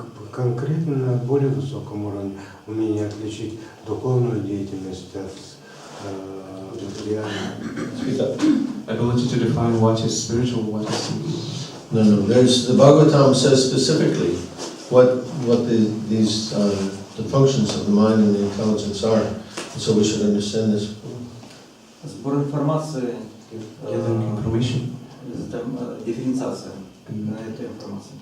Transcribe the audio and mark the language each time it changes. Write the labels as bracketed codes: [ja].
[ru] Конкретно на более высоком уровне умение отличить духовную деятельность от [en] Speak up. Ability to define what is spiritual, what is... No. The Bhagavatam says specifically what these the functions of the mind and the intelligence are, and so we should understand this. [ru] Сбор информации, [en] Information. [ru] дифференциация на эту информацию.